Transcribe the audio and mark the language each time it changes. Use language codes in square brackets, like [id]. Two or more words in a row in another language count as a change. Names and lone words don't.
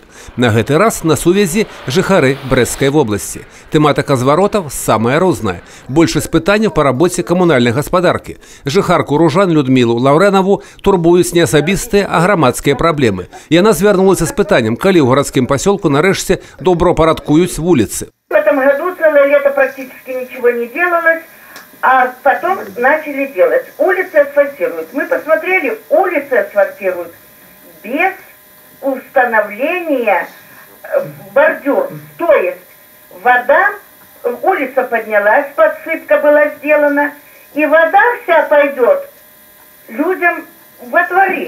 [be] На гэты раз на сувязі жыхары Брэсцкай вобласці. Тэматыка зваротаў самая розная. Большасць пытанняў па рабоце камунальнай гаспадаркі. Жыхарку Ружан Людмілу Лаўрэнаву турбуюць не асабістыя, а грамадскія праблемы. Яна звярнулася з пытаннем, калі ў гарадскім пасёлку нарэшце добраўпарадкуюць вуліцы. [ru] В этом году целое лето практически ничего не делалось, а потом начали делать. Улицы асфальтируют. Мы посмотрели, улицы асфальтируют без установления бордюр. То есть вода, улица поднялась, подсыпка была сделана, и вода вся пойдет людям во дворы.